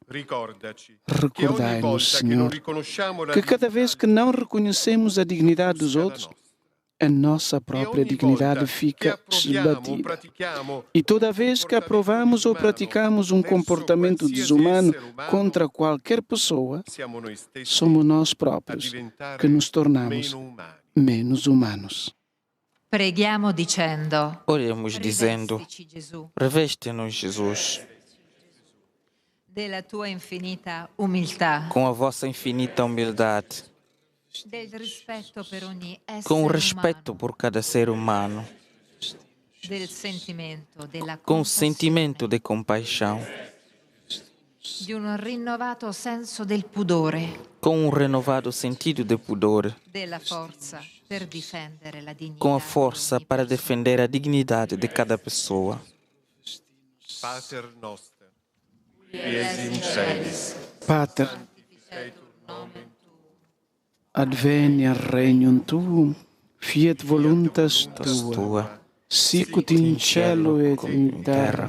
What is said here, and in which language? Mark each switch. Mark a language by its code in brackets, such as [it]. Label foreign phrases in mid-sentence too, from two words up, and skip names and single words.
[pt] Recordai-nos, Senhor, que cada vez que não reconhecemos a dignidade dos outros, a nossa própria dignidade fica esbatida. E toda vez que aprovamos ou praticamos um comportamento desumano contra qualquer pessoa, somos nós próprios que nos tornamos menos humanos. [it] Preghiamo dicendo: [pt] Oremos dizendo: reveste-nos, Jesus, [it] della tua infinita umiltà, [pt] com a vossa infinita humildade, [it] del rispetto per ogni [pt] com o [it] essere [pt] respeito por cada ser humano, [it] del sentimento, della [pt] com o sentimento de compaixão, [it] di un rinnovato senso del pudore, [pt] com um renovado sentido de pudor, [it] della forza per difendere la dignità, [pt] com a força para defender a dignidade de cada pessoa. [la] Pater noster, qui es in celis, Pater, adveniat regnum tuum, fiat voluntas tua, sicut in cielo et in terra.